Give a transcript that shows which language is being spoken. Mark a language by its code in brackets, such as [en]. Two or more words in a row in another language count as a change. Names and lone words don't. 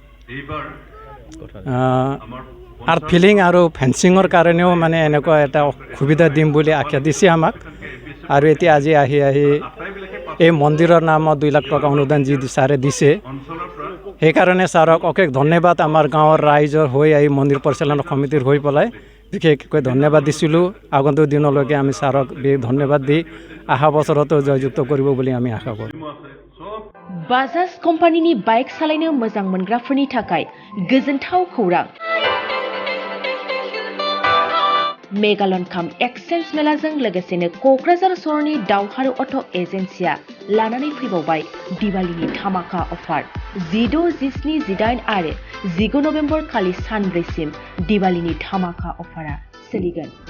[as] আৰ্ট ফিলিং আৰু ফেন্সিঙৰ কাৰণেও মানে এনেকুৱা এটা সুবিধা দিম বুলি আশা দিছে আমাক আৰু এতিয়া আজি আহি এই মন্দিৰৰ নামত 2 লাখ টকা অনুদান যি ছাৰে দিছে সেইকাৰণে ছাৰক অশেষ ধন্যবাদ আমাৰ গাঁৱৰ ৰাইজৰ হৈ এই মন্দিৰ পৰিচালনা সমিতিৰ হৈ পেলাই বিশেষকৈ ধন্যবাদ দিছিলোঁ আগন্তুক দিনলৈকে আমি ছাৰক ধন্যবাদ দি অহা বছৰতো জয়যুক্ত কৰিব বুলি আমি আশা কৰোঁ [brx] बाजाज कम्पानिनि बाइक सालायनो मोजां मोनग्राफोरनि थाखाय गोजोनथाव खौरां मेगालन काम एक्सचेन्ज मेलाजों लोगोसेनो क'क्राझार सहरनि दावहारु अट' एजेन्सिया लानानै फैबावबाय दिवालीनि धामाका अफार 16, 17, 18 आरो 19 नभेम्बर खालि सानब्रैसिम दिवालीनि धामाका अफारा सोलिगोन